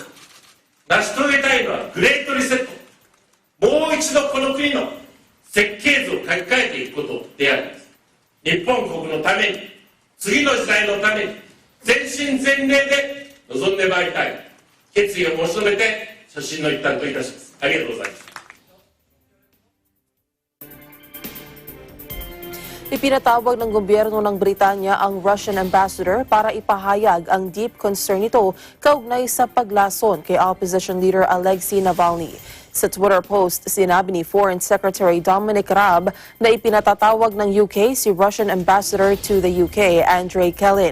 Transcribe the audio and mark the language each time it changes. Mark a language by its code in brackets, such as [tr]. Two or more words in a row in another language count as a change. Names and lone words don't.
[ja] 成し遂げたいのはグレートリセット。もう一度この国の設計図を書き換えていくことであります。日本国のために、次の時代のために、全身全霊で臨んでまいりたい。決意を申し述べて、所信の一端といたします。ありがとうございます。 [tl] Ipinatawag ng gobyerno ng Britanya ang [en] Russian ambassador [tl] para ipahayag ang [en] deep concern [tl] nito kaugnay sa paglason kay [en] opposition leader [tl] Alexei Navalny. Sa [en] Twitter post, [tl] sinabi ni [en] Foreign Secretary [tl] Dominic Raab na ipinatatawag ng UK si [en] Russian ambassador to the UK, [tl] Andrei Kelin.